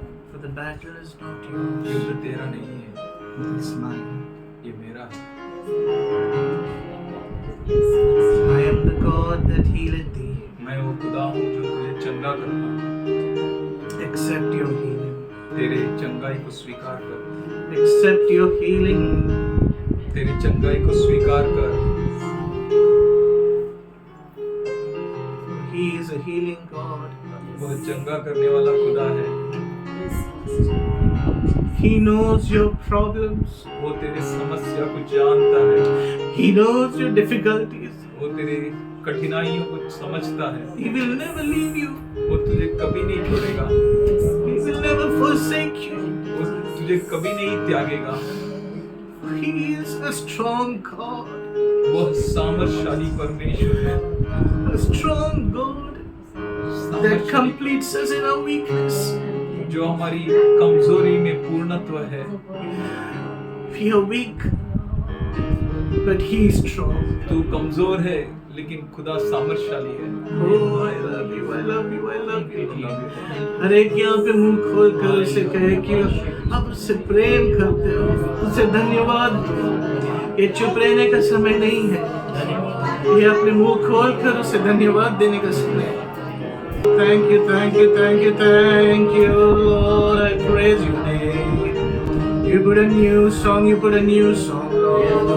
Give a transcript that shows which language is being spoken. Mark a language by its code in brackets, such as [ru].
[en] For the battle is not yours. [hi] युद्ध तेरा नहीं है, [en] It is mine. [hi] ये मेरा है। [en] I am the God that healeth thee. [hi] मैं वो खुदा हूँ जो तुझे चंगा करता हूँ। [en] Accept your healing. [hi] तेरे चंगाई को स्वीकार कर, [en] Accept your healing. [hi] तेरी चंगाई को स्वीकार कर। [en] He is a healing God. [hi] वो चंगा करने वाला खुदा है। [en] He knows your problems. [hi] वो तेरे समस्या को जानता है, [en] He knows your difficulties. [hi] वो तेरी कठिनाइयों को समझता है। [en] He will never leave you. [hi] वो तुझे कभी नहीं छोड़ेगा, [en] He will never forsake you. [hi] वो तुझे कभी नहीं त्यागेगा। [en] He is a strong God. [hi] वह सामर्थशाली परमेश्वर है, [en] A strong God that [hi] सामर्थशाली [en] completes us in our weakness. [hi] जो हमारी कमजोरी में पूर्णत्व है। [en] We are weak, but He is strong. [hi] तू कमजोर है लेकिन खुदा सामर्थशाली है। [en] Oh, I love you, I love you, I love you. [hi] हर एक यहाँ पे मुंह खोल कर उसे कहे कि आप उससे प्रेम करते हो, उसे धन्यवाद दो। ये चुप रहने का समय नहीं है, ये अपने मुंह खोल कर उसे धन्यवाद देने का समय है। [en] Thank you, thank you, thank you, thank you, Lord. I praise your name. You put a new song, you put a new song, Lord.